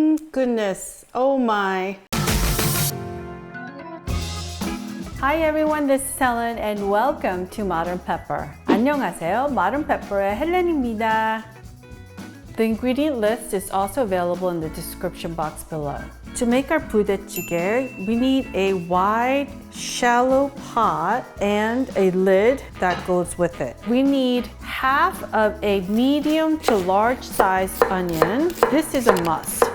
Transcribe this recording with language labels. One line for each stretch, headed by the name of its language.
English: Goodness. Oh my. Hi everyone, this is Helen and welcome to Modern Pepper.
Korean: 안녕하세요, Modern Pepper의 헬렌입니다.
English: The ingredient list is also available in the description box below. To make our budae-jjigae, we need a wide, shallow pot and a lid that goes with it. We need half of a medium to large sized onion. This is a must.